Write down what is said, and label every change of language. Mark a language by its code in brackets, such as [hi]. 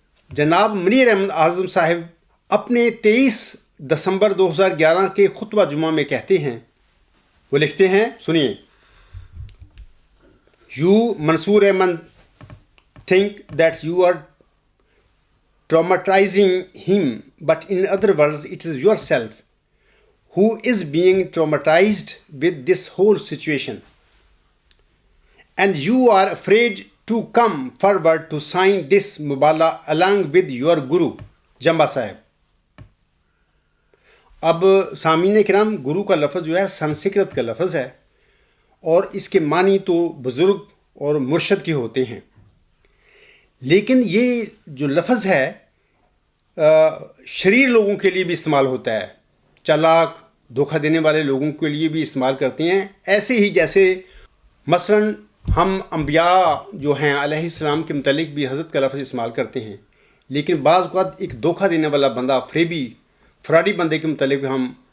[ur] جناب منیر احمد اعظم صاحب اپنے 23 دسمبر 2011 کے خطبہ جمعہ میں کہتے ہیں، وہ لکھتے ہیں، سنیے: [en] You, Mansoor Ahmad, think that you are traumatizing him, but in other words, it is yourself who is being traumatized with this whole situation. And you are afraid to come forward to sign this mubala along with your guru, Jamba Sahib. [ur] اب سامعین کرام، گرو کا لفظ جو ہے سنسکرت کا لفظ ہے، اور اس کے معنی تو بزرگ اور مرشد کے ہوتے ہیں، لیکن یہ جو لفظ ہے شریر لوگوں کے لیے بھی استعمال ہوتا ہے، چالاک، دھوکہ دینے والے لوگوں کے لیے بھی استعمال کرتے ہیں، ایسے ہی جیسے مثلاً ہم انبیاء جو ہیں علیہ السلام کے متعلق بھی حضرت کا لفظ استعمال کرتے ہیں، لیکن بعض اوقات ایک دھوکہ دینے والا بندہ، فراڈی بندے کے متعلق بھی ہم